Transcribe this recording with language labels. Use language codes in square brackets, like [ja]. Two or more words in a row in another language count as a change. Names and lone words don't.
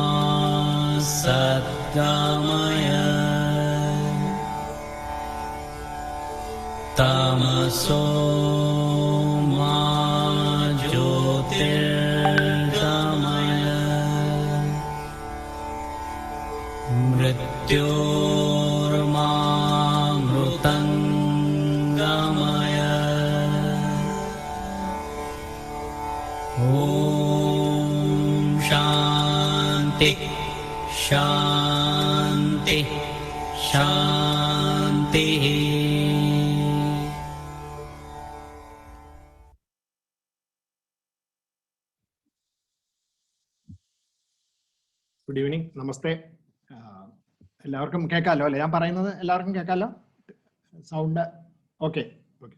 [sa] सद्गमय तमसो मा ज्योतिर्गमय मृत्योर्मा मृतङ्गमय. ओम शांति शांति शांति. [en] Good evening, [ml] നമസ്തേ. എല്ലാവർക്കും കേൾക്കാമല്ലോ അല്ലേ? ഞാൻ പറയുന്നത് എല്ലാവർക്കും കേൾക്കാമല്ലോ? സൗണ്ട് ഓക്കെ? ഓക്കെ.